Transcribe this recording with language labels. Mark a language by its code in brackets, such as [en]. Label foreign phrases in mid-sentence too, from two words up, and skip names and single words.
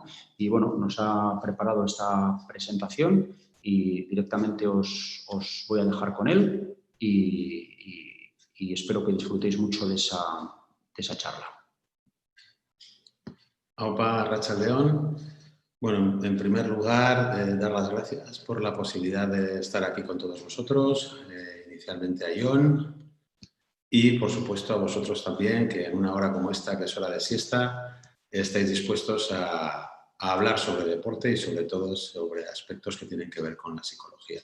[es] Y bueno, nos ha preparado esta presentación y directamente os voy a dejar con él y espero que disfrutéis mucho de esa charla. [eu] Aupa, arratsalde-on. [es] Bueno, en primer lugar, dar las gracias por la posibilidad de estar aquí con todos vosotros, inicialmente a Jon y, por supuesto, a vosotros también, que en una hora como esta, que es hora de siesta, estáis dispuestos a hablar sobre deporte y, sobre todo, sobre aspectos que tienen que ver con la psicología.